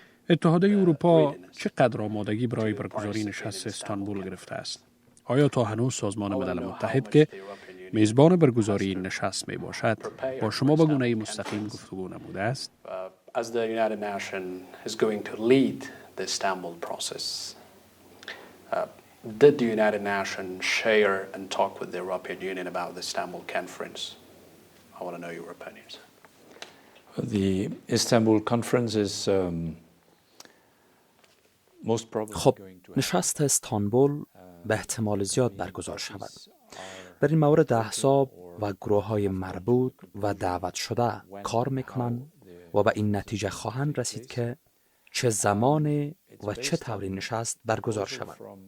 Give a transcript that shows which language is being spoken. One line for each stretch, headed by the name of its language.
Persian: اتحادیه اروپا چقدر آمادگی برای برگزاری نشست استانبول گرفته است؟ آیا تا هنوز سازمان ملل متحد که میزبان برگزاری این نشست می باشد با شما به گونه مستقیم گفتگو نموده است؟
English: As the United Nations is going to lead the Istanbul process, did the United Nations share and talk with the European Union about the Istanbul conference? I want to know your opinions. The Istanbul conference is most probably خب going to
Persian: نشست استانبول به احتمال زیاد برگزار شود. در این مورد احزاب و گروه‌های مربوط و دعوت شده کار میکنند و به این نتیجه خواهند رسید که چه زمان و چه طوری نشست برگزار شود.